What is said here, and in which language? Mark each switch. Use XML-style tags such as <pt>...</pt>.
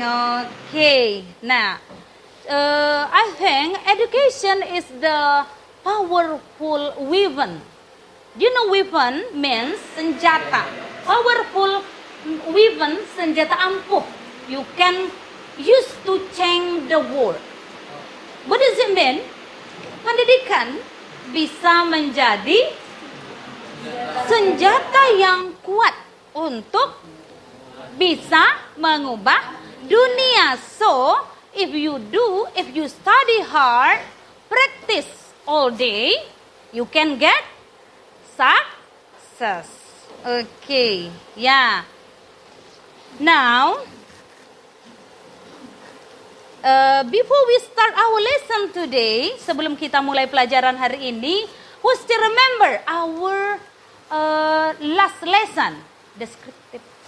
<en>Okay. Now, I think education is the powerful weapon. Do you know weapon means senjata? Powerful weapon,</en> <id>senjata ampuh.</id> <en>You can use to change the world. What does it mean?</en> <id>Pendidikan bisa menjadi senjata yang kuat untuk bisa mengubah dunia.</id> <en>So, if you study hard, practice all day, you can get success. Okay, yeah. Now, before we start our lesson today,</en> <id>sebelum kita mulai pelajaran hari ini,</id> <en>who still remember our last lesson, descriptive.</en>